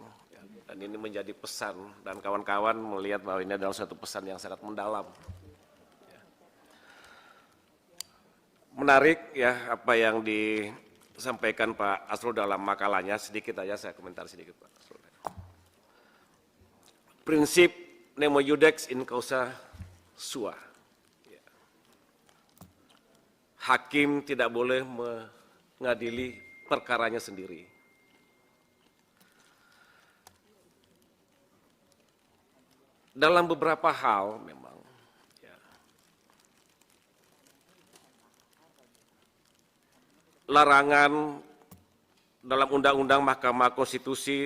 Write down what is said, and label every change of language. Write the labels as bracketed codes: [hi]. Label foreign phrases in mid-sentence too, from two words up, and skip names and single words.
[id] Dan ini menjadi pesan, dan kawan-kawan melihat bahwa ini adalah suatu pesan yang sangat mendalam. Menarik ya apa yang disampaikan Pak Asrul dalam makalahnya, sedikit aja saya komentar sedikit Pak Asrul. Prinsip [la] nemo iudex in causa sua. [id] Hakim tidak boleh mengadili perkaranya sendiri. Dalam beberapa hal memang larangan dalam Undang-Undang Mahkamah Konstitusi,